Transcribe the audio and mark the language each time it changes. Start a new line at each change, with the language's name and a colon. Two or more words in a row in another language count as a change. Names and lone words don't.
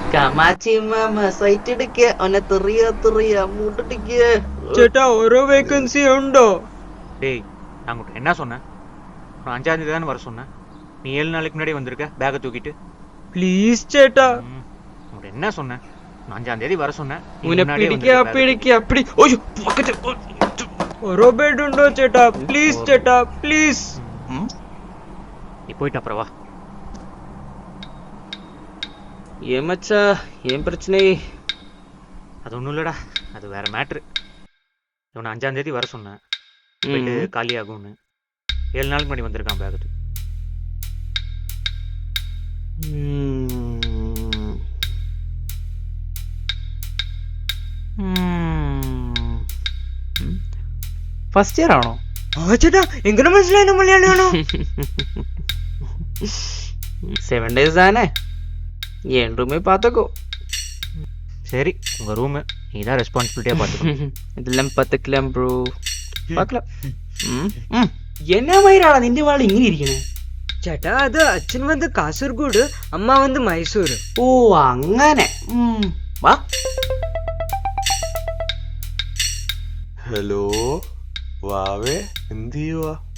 Malayalam: മാമാച്ചി മാമ സൈറ്റ് എടുക്കുക അവനെ തെറിയ മൂട്ടിടിക്കുക. ചേട്ടാ ഓരോ വേക്കൻസി ഉണ്ടോ?
Tamil: டேய் நான் உங்கள்கிட்ட என்ன சொன்னேன்? நான் 5ஆம் தேதி தானே வர சொன்னேன். நீ 7 நாளைக்கு முன்னாடி வந்திருக்க பேக்கை தூக்கிட்டு.
Malayalam: പ്ലീസ് ചേട്ടാ.
Tamil: உங்கள்கிட்ட என்ன சொன்னேன்? நான் 5ஆம் தேதி வர சொன்னேன்.
Malayalam: ഓരോ ബെഡ് ഉണ്ടോ ചേട്ടാ? പ്ലീസ് ചേട്ടാ പ്ലീസ്.
Tamil: நீ போயிட்டு அப்புறம் வா. ஏன் மச்சா ஏன் பிரச்சனை? அது ஒன்றும் இல்லைடா, அது வேற மேட்ரு. இவனை 5ஆம் தேதி வர சொன்னேன், போயிட்டு காலி ஆகும்னு. 7 நாளுக்கு முன்னாடி வந்திருக்கான் பேக்கத்து.
English: first year
Malayalam: ആണോ? ചേട്ടാ എങ്ങനെ മനസ്സിലായി മലയാളിയാണോ?
Tamil: 7 days தானே, என் ரூமே பார்த்துக்கோ. சரி, உங்கள் ரூமு நீ தான் ரெஸ்பான்சிபிலிட்டியாக பார்த்துக்கோ.
Malayalam: ഇതെല്ലാം പത്തക്കില്ലാം ബ്രോ, பார்க்கலாம். എന്നാ മയിലാടാ നിന്റെ വാൾ ഇങ്ങനെ ഇരിക്കണേ? ചേട്ടാ അത് അച്ഛൻ വന്ന് കാസർഗോഡ്, അമ്മ വന്ന് മൈസൂർ. ഓ അങ്ങനെ. വാ. ഹലോ വാവേ, എന്ത് ചെയ്യുവാ?